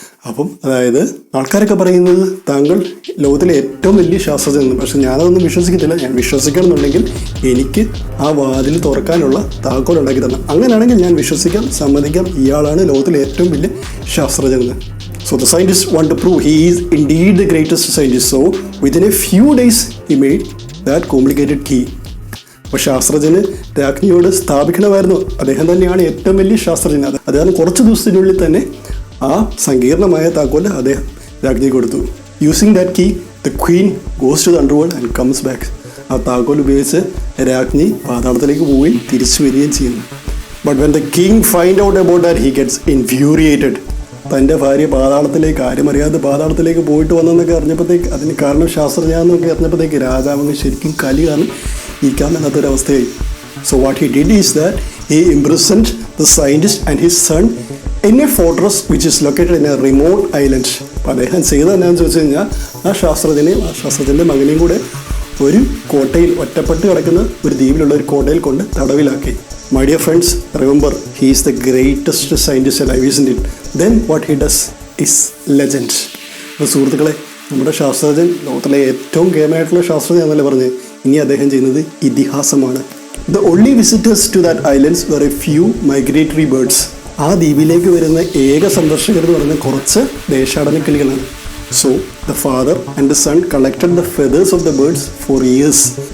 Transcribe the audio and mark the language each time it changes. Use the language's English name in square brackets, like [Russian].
[Malayalam] അപ്പം അതായത് ആൾക്കാരൊക്കെ പറയുന്നത് താങ്കൾ ലോകത്തിലെ ഏറ്റവും വലിയ ശാസ്ത്രജ്ഞൻ. പക്ഷെ ഞാനതൊന്നും വിശ്വസിക്കത്തില്ല. ഞാൻ വിശ്വസിക്കണമെന്നുണ്ടെങ്കിൽ എനിക്ക് ആ വാതിൽ തുറക്കാനുള്ള താക്കോൽ ഉണ്ടാക്കി തരണം. അങ്ങനെയാണെങ്കിൽ ഞാൻ വിശ്വസിക്കാം, സമ്മതിക്കാം, ഇയാളാണ് ലോകത്തിലെ ഏറ്റവും വലിയ ശാസ്ത്രജ്ഞൻ. [English] So the scientists want to prove he is indeed the greatest scientist. So within a few days he made that complicated key. [Malayalam] അപ്പോൾ ശാസ്ത്രജ്ഞന് രാജ്ഞിയോട് സ്ഥാപിക്കണമായിരുന്നു അദ്ദേഹം തന്നെയാണ് ഏറ്റവും വലിയ ശാസ്ത്രജ്ഞൻ. അദ്ദേഹം കുറച്ച് ദിവസത്തിനുള്ളിൽ തന്നെ ആ സങ്കീർണമായ താക്കോൽ അദ്ദേഹം രാജ്ഞിക്ക് കൊടുത്തു. [English] Using that key the queen goes to the underworld and comes back. [Malayalam] ആ താക്കോൽ ഉപയോഗിച്ച് രാജ്ഞി പാതാളത്തിലേക്ക് പോവുകയും തിരിച്ചു വരികയും ചെയ്യുന്നു. [English] But when the king find out about that he gets infuriated. [Malayalam] തൻ്റെ ഭാര്യ പാതാളത്തിലേക്ക് ആരും അറിയാതെ പാതാളത്തിലേക്ക് പോയിട്ട് വന്നെന്നൊക്കെ അറിഞ്ഞപ്പോഴത്തേക്ക്, അതിന് കാരണം ശാസ്ത്രജ്ഞാനൊക്കെ അറിഞ്ഞപ്പോഴത്തേക്ക് രാജാവങ്ങ് ശരിക്കും കലി കാരണം ഇരിക്കാൻ മേലാത്തൊരവസ്ഥയായി. [English] So what he did is that he imprisoned the scientist and his son in a fortress which is located in a remote island. [Malayalam] അപ്പോൾ അദ്ദേഹം ചെയ്തത് എന്നാന്ന് ചോദിച്ചു കഴിഞ്ഞാൽ ആ ശാസ്ത്രജ്ഞൻ്റെ മകനെയും കൂടെ ഒരു കോട്ടയിൽ, ഒറ്റപ്പെട്ട് കിടക്കുന്ന ഒരു ദ്വീപിലുള്ള ഒരു കോട്ടയിൽ കൊണ്ട് തടവിലാക്കി. [English] My dear friends, remember, he is the greatest scientist alive, isn't it? Then what he does is legend. [Malayalam] അപ്പോൾ സുഹൃത്തുക്കളെ, നമ്മുടെ ശാസ്ത്രജ്ഞൻ ലോകത്തിലെ ഏറ്റവും കേമനായിട്ടുള്ള ശാസ്ത്രജ്ഞൻ എന്നല്ലേ പറഞ്ഞത്. ഇനി അദ്ദേഹം ചെയ്യുന്നത് ഇതിഹാസമാണ്. [English] The only visitors to that islands were a few migratory birds. [Malayalam] ആ ദ്വീപിലേക്ക് വരുന്ന ഏക സന്ദർശകർ എന്ന് പറയുന്ന കുറച്ച് ദേശാടന കിളികളാണ്. [English] So the father and the son collected the feathers of the birds for years.